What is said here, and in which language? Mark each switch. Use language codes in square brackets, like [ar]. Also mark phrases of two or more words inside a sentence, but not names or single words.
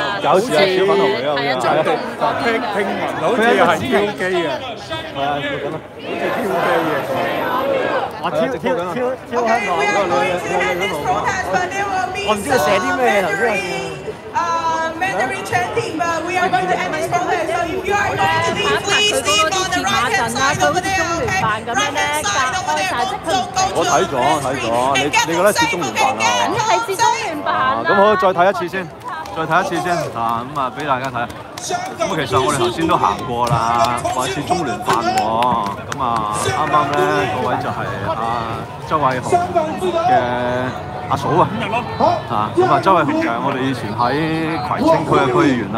[yue] 搞事啊！小粉紅嚟㗎，係啊，中共嗰啲聽聞好似係挑機嘅，係啊，做緊啊，好似挑機嘅，我挑香港嗰個女，我唔知佢寫啲咩頭先。 [en] Mandarin chanting, but we are going to end this protest. So if you are going to leave, please leave on the right hand side over there, okay? Right hand side over there. Don't go to the street. [yue] 你覺得似中聯辦啊？係似中聯辦咁好，再睇一次先，再睇一次先啊！咁啊，俾大家睇。咁其實我哋頭先都行過啦，話似中聯辦喎。咁啊，啱啱咧嗰位就係周偉雄嘅阿嫂啊，咁啊，周偉雄嘅我哋以前喺葵青區嘅區議員啦。